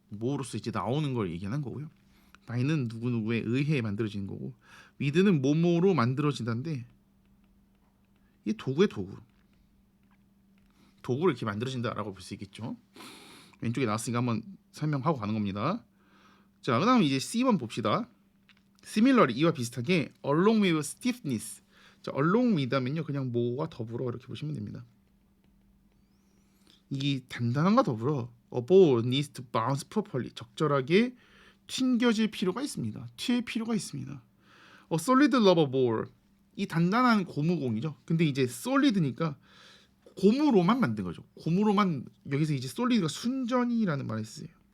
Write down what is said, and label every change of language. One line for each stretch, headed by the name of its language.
Korean: 뭐로써 이제 나오는 걸 얘기하는 거고요. by는 누구누구에 의해 만들어지는 거고, with는 뭐뭐로 만들어진다인데 이 도구의 도구를 이렇게 만들어진다라고 볼 수 있겠죠. 왼쪽에 나왔으니까 한번 설명하고 가는 겁니다. 자, 그다음 이제 C번 봅시다.
English: Similarly,
Korean: 이와 비슷하게
English: along with stiffness.
Korean: 자, along with 하면요, 그냥 뭐와 더불어 이렇게 보시면 됩니다. 이 단단함과 더불어
English: a ball needs to bounce properly.
Korean: 적절하게 튕겨질 필요가 있습니다. 튈 필요가 있습니다.
English: a solid rubber ball.
Korean: 이 단단한 고무공이죠. 근데 이제 solid니까 고무로만 만든 거죠. 고무로만, 여기서 이제 solid가 순전이라는 말을 쓰요.